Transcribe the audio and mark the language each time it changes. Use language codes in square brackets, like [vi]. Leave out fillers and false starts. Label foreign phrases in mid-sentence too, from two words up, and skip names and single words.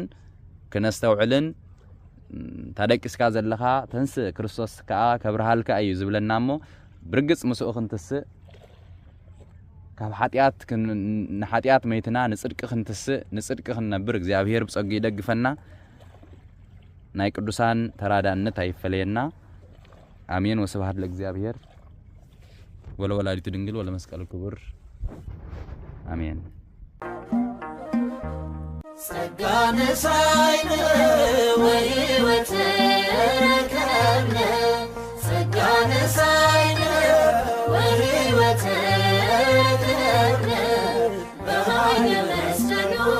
[ti] ክነስተውዕልን ታደቂስካ ዘለኻ ተንስእ ክርስቶስ ከዓ ከብርሃልካ እዩ ዝብለና እሞ ብርግጽ ምስኡ ክንትስእ ካብ ሓጢያት ንሓጢያት መይትና ንጽድቂ ክንትስእ ንጽድቂ ክንነብር እግዚአብሔር ብጸጉ ይደግፈና ናይ ቅዱሳን ተራዳእነት አይፈለየና አሜን [gez] ወስብሐት ለእግዚአብሔር ወለወላዲቱ ድንግል ወለመስቀሉ ክቡር አሜን ጸጋነ ሳይነ ወሕይወት ረከብነ ጸጋነ ሳይነ ወሕይወት ረከብነ በኃይለ መስቀሉ